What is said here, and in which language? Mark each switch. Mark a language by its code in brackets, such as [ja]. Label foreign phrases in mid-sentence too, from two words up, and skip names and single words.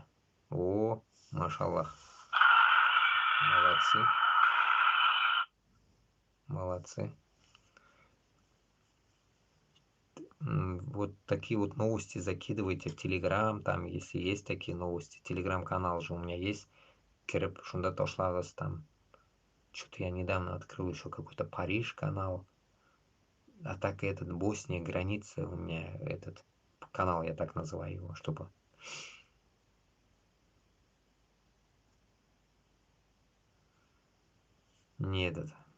[ru] О, машаллах. Молодцы. Молодцы. Вот такие вот новости закидывайте в Телеграм, там, если есть такие новости. Телеграм-канал же у меня есть. [tt] Киреп шунда тошлағыз там. [ru] Что-то я недавно открыл еще какой-то Париж канал. А так и этот Босния, граница у меня, этот канал, я так называю его, чтобы... Не этот...